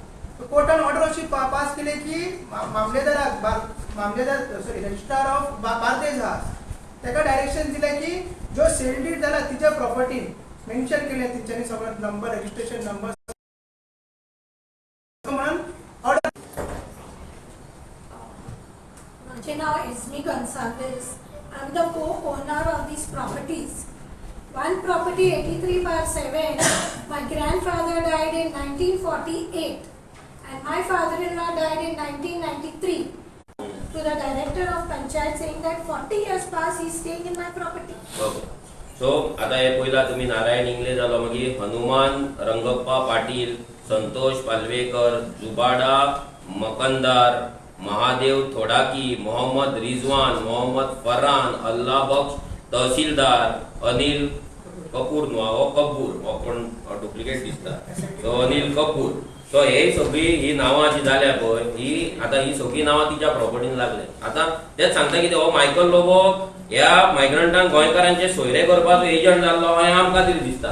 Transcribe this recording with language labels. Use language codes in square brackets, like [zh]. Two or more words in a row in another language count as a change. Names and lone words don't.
[kok] कोर्टान ऑर्डर अशी पास केली की [en] Registrar of Bardez [kok] आहा ताका डायरेक्शन दिले की ज्यो [en] sale deed [kok] जाला तिच्या प्रॉपर्टीन मेन्शन केले तेंच्यांनी सगळो नंबर, [en] registration number [kok] म्हणून ऑर्डर. [mr] माझे नाव एस्मी गन्साल्वेस. [en] I am the co-owner of these properties. One property 83/7. My grandfather died in 1948 and my father-in-law died in 1993. To the director of Panchayat saying that 40 years past he is staying in my property. Okay. So [kok] आता हे पहिला तुम्ही नारायण इंगले जालो, मागीर हनुमान रंगप्पा पाटील, संतोष पालवेकर, जुबाडा मकंदार, महादेव थोडाकी, मोहम्मद रिजवान, मोहम्मद फरहान, अल्लाह बख्श तहसीलदार, अनिल कपूर न्हू हो कपूर, हो कोण डुप्लिकेट दिसता. सो अनिल कपूर. सो हे सगळी ही नांवां जी जाल्या पळय ही आता ही सगळी नांवां तिच्या प्रॉपर्टीन लागले. आता तेच सांगता कितें हो मायकल लोबो ह्या मायग्रंटांक गोंयकारांचे सोयरे करपाचो एजंट जाल्लो हे आमकां तरी दिसता.